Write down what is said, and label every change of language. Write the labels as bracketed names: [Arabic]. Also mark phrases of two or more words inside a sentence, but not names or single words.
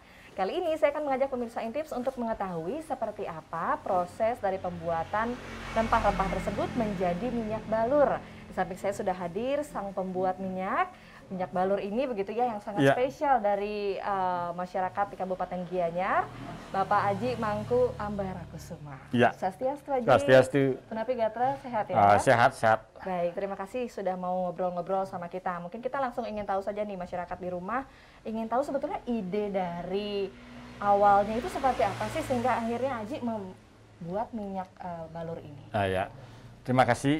[Indonesian] Kali ini saya akan mengajak pemirsa Intips untuk mengetahui seperti apa proses dari pembuatan rempah-rempah tersebut menjadi minyak balur. Di samping saya sudah hadir sang pembuat minyak balur ini begitu ya, yang sangat spesial dari masyarakat di Kabupaten Gianyar, Bapak Aji Mangku Amarakusuma. Ya. Swastiastu Aji. Swastiastu. Tenapi Gatra sehat ya? Sehat. Baik, terima kasih sudah mau ngobrol-ngobrol sama kita. Mungkin kita langsung ingin tahu saja nih, masyarakat di rumah ingin tahu sebetulnya ide dari awalnya itu seperti apa sih sehingga akhirnya Aji membuat minyak balur ini. Terima kasih.